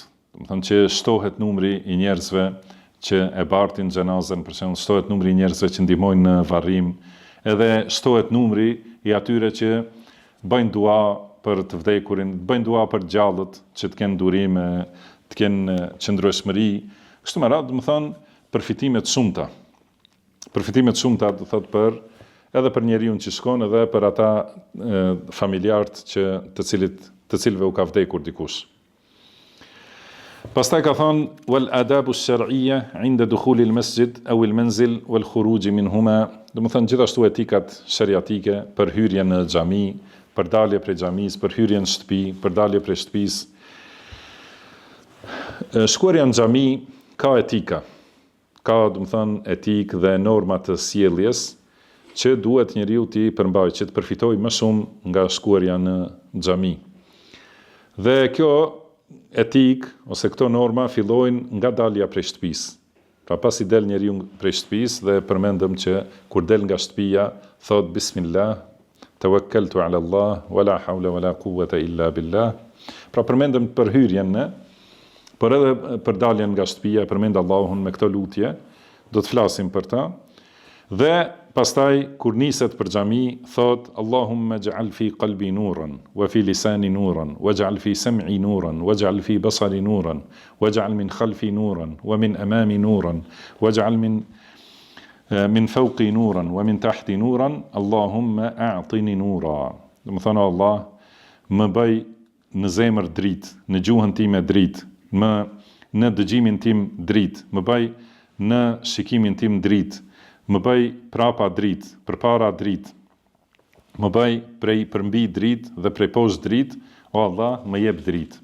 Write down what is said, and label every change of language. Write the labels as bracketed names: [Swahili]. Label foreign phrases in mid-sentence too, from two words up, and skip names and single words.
[Albanian] Do të thonë që shtohet numri i njerëzve që e bartin xhenazën, për shembull, shtohet numri i njerëzve që ndihmojnë në varrim, edhe shtohet numri i atyre që bëjnë dua për të vdekurin, bëjnë dua për gjallët që të kenë durime, të kenë qëndrueshmëri. Kështu me radhë, do të thonë, përfitime të shumta. Përfitime të shumta, do thotë edhe për njeriu që shkon, edhe për ata familjarët që të cilëve u ka vdekur dikush. Pastaj ka thonë [Arabic] والآداب الشرعية عند دخول المسجد أو المنزل والخروج منهما, [Albanian] do të thonë gjithashtu etikat shariatike për hyrjen në xhami, për dalje prej xhamisë, për hyrjen në shtëpi, për dalje prej shtëpisë. Shkuarja në xhami ka etika. Ka, do të thonë, etikë dhe norma të sjelljes që duhet njeriu t'i përmbajë, që të përfitojë më shumë nga shkuarja në xhami. Dhe kjo etikë ose këto norma fillojnë nga dalja prej shtëpisë. Pra pasi del njeriu prej shtëpisë dhe përmendëm që kur del nga shtëpia thot [Arabic] بسم الله توكلت على الله ولا حول ولا قوة إلا بالله. [Albanian] Pra përmendëm për hyrjen në, por edhe për daljen nga shtëpia, përmend Allahun me këto lutje, do të flasim për ta. Dhe pastaj kur niset për xhami thot [Arabic] اللهم اجعل في قلبي نورا وفي لساني نورا واجعل في سمعي نورا واجعل في بصري نورا واجعل من خلفي نورا ومن أمامي نورا واجعل من فوقي نورا ومن تحتي نورا اللهم أعطني نورا. [Albanian] Do të thonë Allah më bëj në zemër dritë, në gjuhën time dritë, në dëgjimin tim dritë, më bëj në shikimin tim dritë, më bëj prapa dritë, përpara dritë, më bëj prej përmbi dritë dhe prej poshtë dritë, o Allah, më jep dritë.